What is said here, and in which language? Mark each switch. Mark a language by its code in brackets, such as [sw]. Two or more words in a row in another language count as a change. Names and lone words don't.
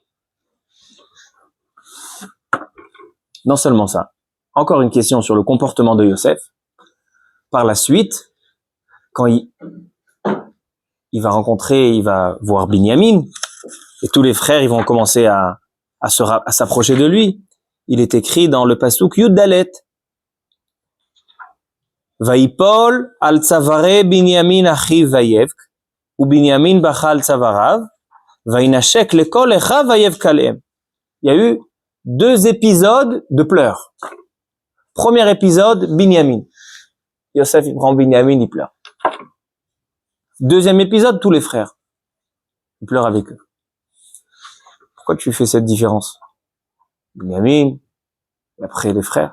[fr] Non seulement ça. Encore une question sur le comportement de Yosef. Par la suite, quand il va voir Binyamin, et tous les frères, ils vont commencer à s'approcher de lui. Il est écrit dans le [he] פסוק יוד דלת. ויפל על צוארי בנימין אחיו ויבך, ובנימין בכה על צואריו, וינשק לכל אחיו ויבך עלהם. [fr] Il y a eu deux épisodes de pleurs. Premier épisode, Binyamin. Yosef, il prend Binyamin, il pleure. Deuxième épisode, tous les frères. Il pleure avec eux. Pourquoi tu fais cette différence? Binyamin, et après les frères.